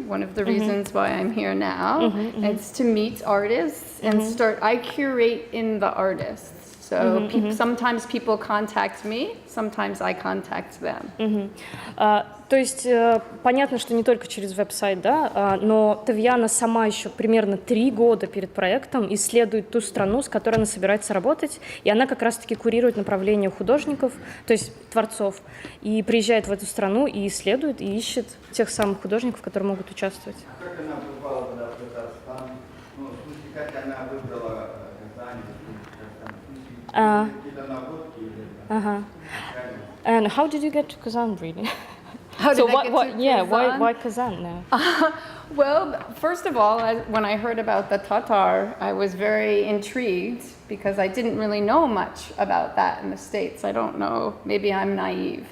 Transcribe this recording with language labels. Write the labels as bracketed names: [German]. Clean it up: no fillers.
[English] One of the reasons why I'm here now is to meet artists and I curate in the artists. So sometimes people contact me, sometimes I contact them. [Russian] То есть понятно, что не только через веб-сайт, да, но Тавиана сама еще примерно 3 года перед проектом исследует ту страну, с которой она собирается работать, и она как раз-таки курирует направление художников, то есть творцов, и приезжает в эту страну и исследует, и ищет тех самых художников, которые могут участвовать. А как она попала тогда в Татарстан? Ну, в смысле, как она выбрала Казань? Какие-то наводки или... [English] And how did you get to Kazan, really? How did I get to Kazan? Why Kazan now? Well, first of all, when I heard about the Tatar, I was very intrigued because I didn't really know much about that in the States. I don't know, maybe I'm naive.